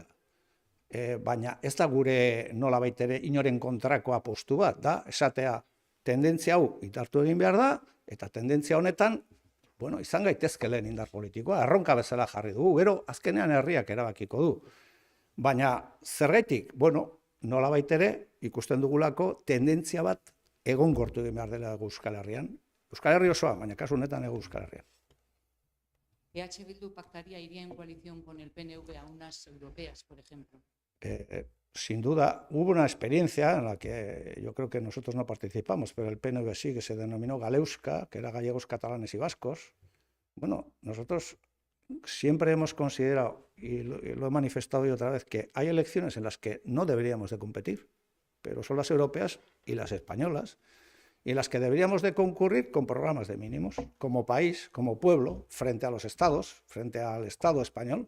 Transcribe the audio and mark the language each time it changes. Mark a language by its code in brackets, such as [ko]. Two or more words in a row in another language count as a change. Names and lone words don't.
[eu] Baina ez da gure nolabait ere inoren kontrakoa postu bat, da esatea tendentzia hau indartu egin behar da, eta tendentzia honetan bueno, izan gaitezke lehen indar politikoa, erronka bezala jarri dugu, gero azkenean herriak erabakiko du. Baina zergatik, bueno, nolabait ere ikusten dugulako tendentzia bat egonkortu egin behar dela Euskal Herrian. Euskal Herri osoa, baina kasu honetan Euskal Herrian. [es] EH Bildu pactaría, iría en coalición con el PNV a unas europeas, por ejemplo. Sin duda, hubo una experiencia en la que yo creo que nosotros no participamos, pero el PNV sí, que se denominó Galeuska, que era gallegos, catalanes y vascos. Bueno, nosotros siempre hemos considerado, y lo he manifestado hoy otra vez, que hay elecciones en las que no deberíamos de competir, pero son las europeas y las españolas, y en las que deberíamos de concurrir con programas de mínimos, como país, como pueblo, frente a los estados, frente al Estado español.